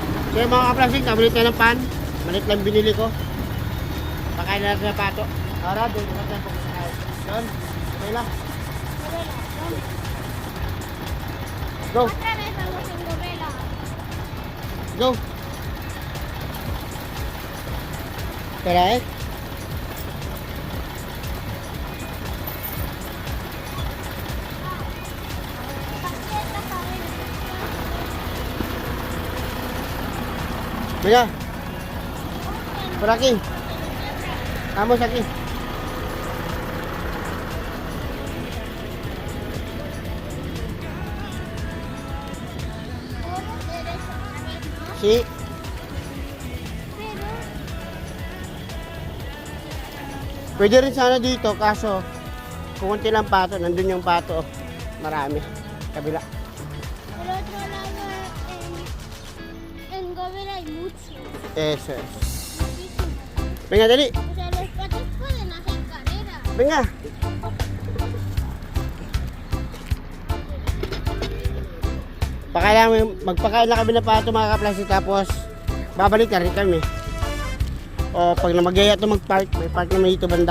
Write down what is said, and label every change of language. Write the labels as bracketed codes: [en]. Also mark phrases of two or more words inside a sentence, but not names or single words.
[tl] So yung mga kaplastik, nabalik na ng pan. Malit lang binili ko. Pakain na natin na pato. Ara, doon natin po sa kain. Doon, okay lang. Go, [es] Otra vez vamos en Gobela. [tl] go. Tara eh. Pakita pa rin. Maya. [es] Por aquí. Vamos aquí. Puro derecho otra vez, ¿no? Sí. Pero, [tl] Pwede rin sana dito, kaso kung konti lang pato, nandun yung pato. Marami. Kabila. [es] el otro lado en Gobela hay mucho. Eso es. Muchísimo. Venga, dali. O sea, los patos pueden hacer carrera. Venga. [tl] Magpakain na kami ng pato mga kaplastik, tapos babalik na rin kami. O pag namagaya ito mag-park, may park naman dito banda.